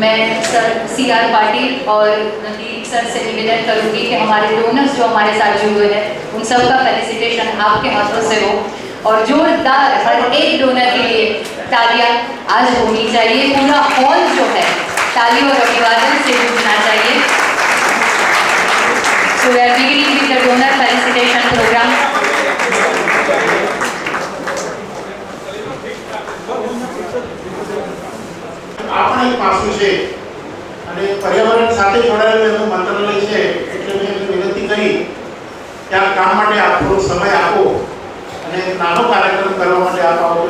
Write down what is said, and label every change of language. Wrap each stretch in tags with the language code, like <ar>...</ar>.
<hi>मैं sir CR Patil और Nandeep sir से निवेदन करूँगी कि हमारे डोनर्स जो हमारे साथ जुड़े हुए हैं उन सबका फेलिसिटेशन आपके हाथों से हो और जोरदार हर एक डोनर के लिए तालियां आज होनी चाहिए। पूरा हॉल जो है तालियों और अभिवादन से गूंजना चाहिए।</hi> <en>So we are beginning with the donor felicitation program.</en> <gu>આપણે એક પાસું છે અને પર્યાવરણ સાથે જોડાયેલું એનું મંત્રાલય છે એટલે મેં એમને વિનંતી કરી કે આ કામ માટે આપ થોડો સમય આપો અને એક નાનો કાર્યક્રમ કરવા માટે આપ આવો.</gu>